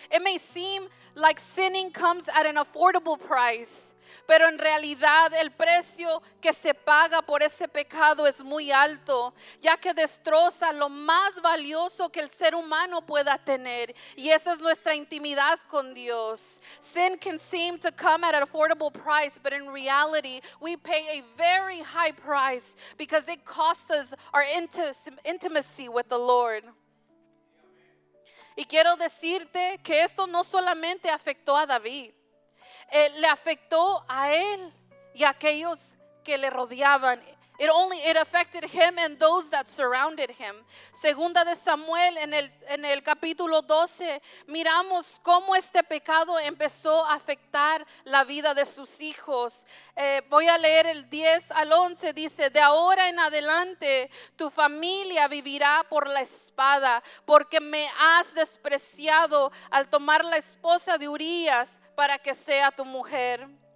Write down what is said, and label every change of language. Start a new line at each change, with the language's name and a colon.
English: It may seem like sinning comes at an affordable price,
Spanish: pero en realidad el precio que se paga por ese pecado es muy alto, ya que destroza lo más valioso que el ser humano pueda tener, y esa es nuestra intimidad con Dios.
English: Sin can seem to come at an affordable price, but in reality we pay a very high price because it costs us our intimacy with the Lord.
Spanish: Y quiero decirte que esto no solamente afectó a David, le afectó a él y a aquellos que le rodeaban.
English: It affected him and those that surrounded him.
Spanish: Segunda de Samuel en el capítulo 12 miramos cómo este pecado empezó a afectar la vida de sus hijos. Voy a leer el 10 al 11, dice, de ahora en adelante tu familia vivirá por la espada, porque me has despreciado al tomar la esposa de Urías para que sea tu mujer.